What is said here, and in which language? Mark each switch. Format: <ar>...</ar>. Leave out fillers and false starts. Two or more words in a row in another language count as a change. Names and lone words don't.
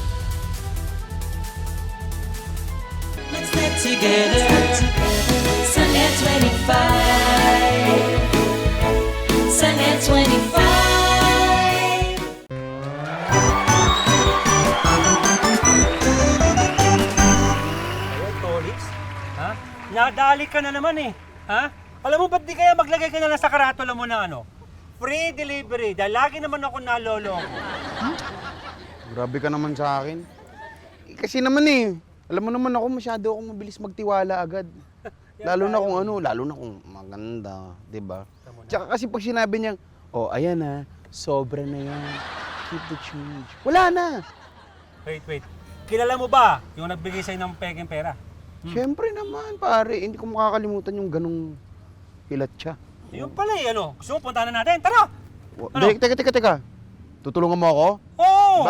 <en>Let's get together sa Net25.</en> <tl>Sa Net25. Tolis? Ha? Nadali ka na naman eh. Ha? Alam mo, ba't di kaya maglagay ka na lang sa karatula mo na ano?</tl> <en>Free delivery,</en> <tl>dahil lagi naman ako naloloko. Grabe ka naman sa akin. Kasi naman eh, alam mo naman ako, masyado akong mabilis magtiwala agad. Lalo na kung ano, lalo na kung maganda, di ba? Tsaka kasi pag sinabi niyang, oh, ayan na, sobra na yan.</tl> <en>Keep the change.</en> <tl>Wala na. Wait. Kilala mo ba yung nagbigay sa'yo ng peking pera? Siyempre naman, pare. Hindi ko makakalimutan yung ganong hilat siya. Yung pala eh, ano? Gusto mo, puntahan na natin. Tara! Ano? Teka. Tutulungan mo ako? Oo!</tl>